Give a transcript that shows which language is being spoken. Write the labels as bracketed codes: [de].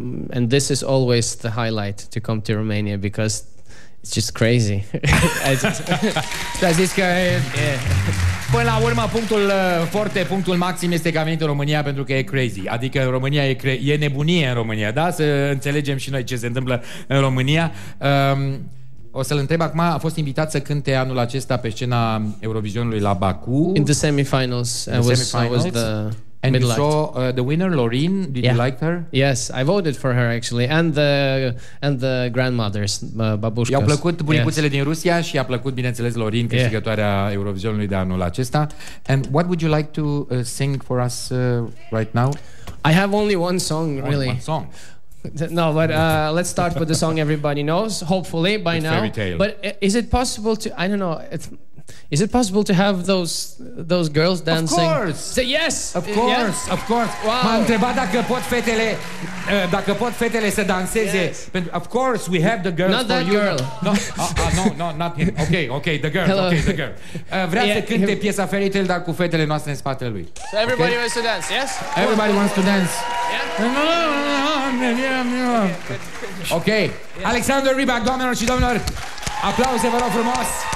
[en] And this is always the highlight to come to Romania because it's just crazy. [ro] Ți-a zis că până la urmă punctul maxim este că a venit în România pentru că e crazy. Adică în România e nebunie în România, da? Să înțelegem și noi ce se întâmplă în România. O să-l întreb acum, a fost invitat să cânte anul acesta pe scena Eurovisionului la Baku. [en] In the semifinals. I was the And you saw the winner, Loreen. Did you like her? Yes, I voted for her actually, and the grandmothers, babushkas. [ro] I-au plăcut bunicuțele din Rusia și i-a plăcut, bineînțeles, Loreen, câștigătoarea Eurovisionului de anul acesta. [en] And what would you like to sing for us right now? I have only one song, really. One song. No, but let's start with the song everybody knows, hopefully by now. Fairy Tale. But is it possible to? I don't know. Is it possible to have those girls dancing? Of course. Say yes. Of course. Yes. Of course. Wow. [ro] M-a întrebat dacă pot fetele să danseze. [en] Yes. Of course, we have the girls Not for that you. girl. No, not him. Okay, the girl. Hello. Okay, the girl. [ro] Vrea să cânte piesa Fairy Tale, dar cu fetele noastre în spatele lui. [en] So everybody wants to dance, yes? Everybody wants to dance. Yeah. Ok. [ro] Alexander Rybak, doamnelor și domnilor, aplauze, vă rog frumos.